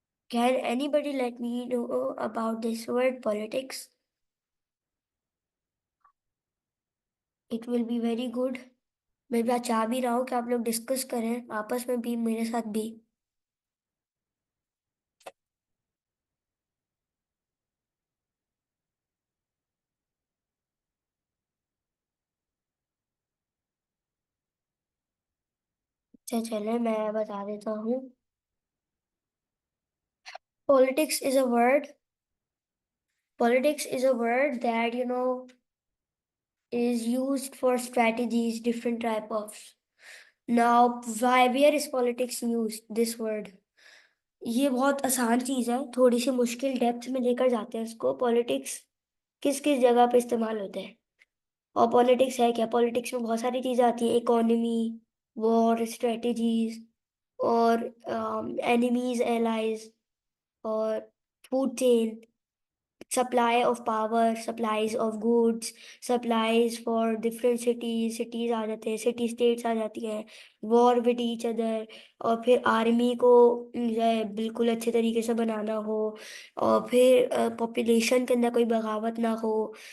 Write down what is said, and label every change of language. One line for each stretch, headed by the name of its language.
English: Can anybody let me know about this word politics? It will be very good.
Hindi: मैं चाह भी रहा हूँ कि आप लोग डिस्कस करें आपस में भी मेरे साथ भी। अच्छा चले मैं बता देता हूँ।
English: Politics is a word. Politics is a word that is used for strategies, different type of. Now, where is politics used? This word.
Hindi: ये बहुत आसान चीज है, थोड़ी सी मुश्किल डेप्थ में लेकर जाते हैं इसको। पॉलिटिक्स किस किस जगह पे इस्तेमाल होते हैं और पॉलिटिक्स है क्या? पॉलिटिक्स में बहुत सारी चीजें आती है, इकोनॉमी, वॉर स्ट्रेटजीज, और एनिमीज एलाइज, और food chain,
English: supply of power, supplies of goods, supplies for different cities
Hindi: आ जाते हैं, सिटी स्टेट्स आ जाती हैं,
English: war with each other,
Hindi: और फिर आर्मी को जो है बिल्कुल अच्छे तरीके से बनाना हो, और फिर पॉपुलेशन के अंदर कोई बगावत ना हो।